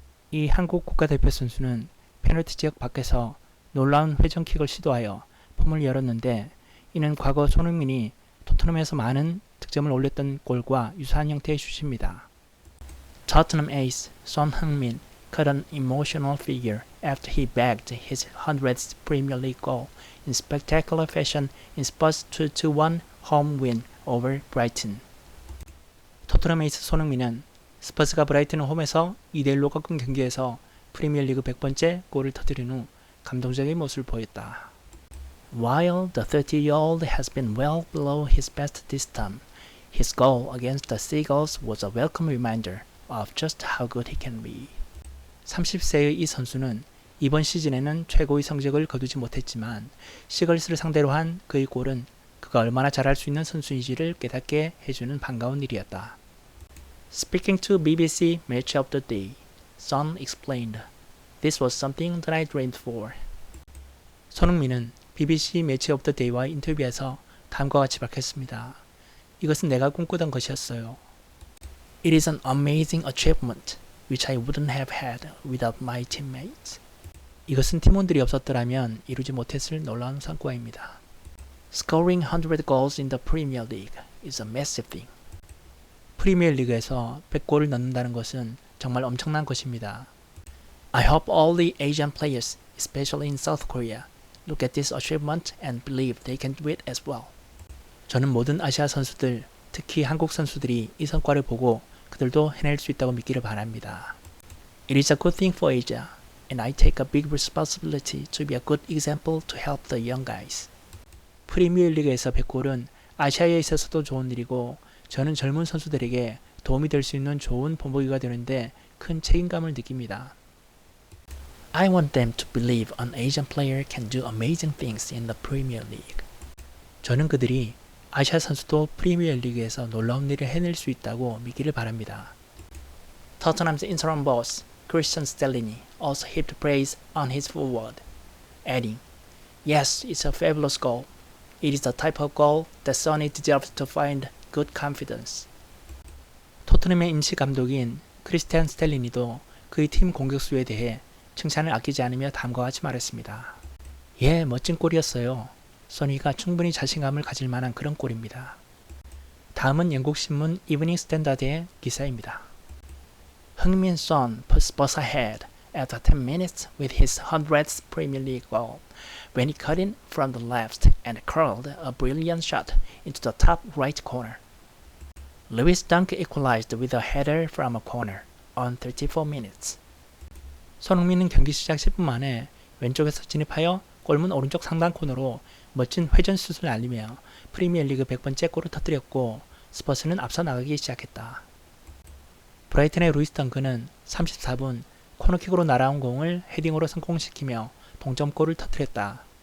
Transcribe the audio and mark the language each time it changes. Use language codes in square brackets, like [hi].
[ko] 이 한국 국가대표 선수는 페널티 지역 밖에서 놀라운 회전킥을 시도하여 폼을 열었는데 이는 과거 손흥민이 토트넘에서 많은 득점을 올렸던 골과 유사한 형태의 슛입니다. [en] Tottenham ace Son Heung-min cut an emotional figure after he bagged his 100th Premier League goal in spectacular fashion in Spurs' 2-1 home win over Brighton. [ko] 토트넘 에이스 손흥민은 스퍼스가 브라이튼 홈에서 2대1로 꺾은 경기에서 프리미어리그 100번째 골을 터뜨린 후 감동적인 모습을 보였다. [en] While the 30-year-old has been well below his best this time, his goal against the Seagulls was a welcome reminder of just how good he can be. [ko] 30세의 이 선수는 이번 시즌에는 최고의 성적을 거두지 못했지만 시걸스를 상대로 한 그의 골은 그가 얼마나 잘할 수 있는 선수인지를 깨닫게 해주는 반가운 일이었다. [en] Speaking to BBC Match of the Day, Son explained, "This was something that I dreamed for." [ko] 손흥민은 BBC 매치 오브 더 데이와의 인터뷰에서 다음과 같이 밝혔습니다. 이것은 내가 꿈꾸던 것이었어요. [en] It is an amazing achievement which I wouldn't have had without my teammates. [ko] 이것은 팀원들이 없었더라면 이루지 못했을 놀라운 성과입니다. [en] Scoring 100 goals in the Premier League is a massive thing. [ko] 프리미어리그에서 100골을 넣는다는 것은 정말 엄청난 것입니다. [en] I hope all the Asian players, especially in South Korea, look at this achievement and believe they can do it as well. [ko] 저는 모든 아시아 선수들, 특히 한국 선수들이 이 성과를 보고 그들도 해낼 수 있다고 믿기를 바랍니다. [en] It is a good thing for Asia, and I take a big responsibility to be a good example to help the young guys. [ko] 프리미어리그에서 100골은 아시아에 있어서도 좋은 일이고 저는 젊은 선수들에게 도움이 될 수 있는 좋은 본보기가 되는데 큰 책임감을 느낍니다. [en] I want them to believe an Asian player can do amazing things in the Premier League. [ko] 저는 그들이 아시아 선수도 프리미어리그에서 놀라운 일을 해낼 수 있다고 믿기를 바랍니다. [en] Tottenham's interim boss, Christian Stellini, also heaped praise on his forward, adding, "Yes, it's a fabulous goal. It is the type of goal that Sonny deserves to find good confidence." [ko] 토트넘의 임시 감독인 크리스티안 스텔리니도 그의 팀 공격수에 대해 칭찬을 아끼지 않으며 다음과 같이 말했습니다. 예, 멋진 골이었어요. 소니가 충분히 자신감을 가질 만한 그런 골입니다. 다음은 영국 신문 이브닝 스탠다드의 기사입니다. [en] Heung-min Son put Spurs ahead after 10 minutes with his 100th Premier League goal when he cut in from the left and curled a brilliant shot into the top right corner. Lewis Dunk equalized with a header from a corner on 34 minutes. [ko] 손흥민은 경기 시작 10분 만에 왼쪽에서 진입하여 골문 오른쪽 상단 코너로 멋진 회전 슛을 날리며 프리미어리그 100번째 골을 터뜨렸고 스퍼스는 앞서 나가기 시작했다. 브라이튼의 루이스 덩크는 34분 코너킥으로 날아온 공을 헤딩으로 성공시키며 동점골을 터뜨렸다.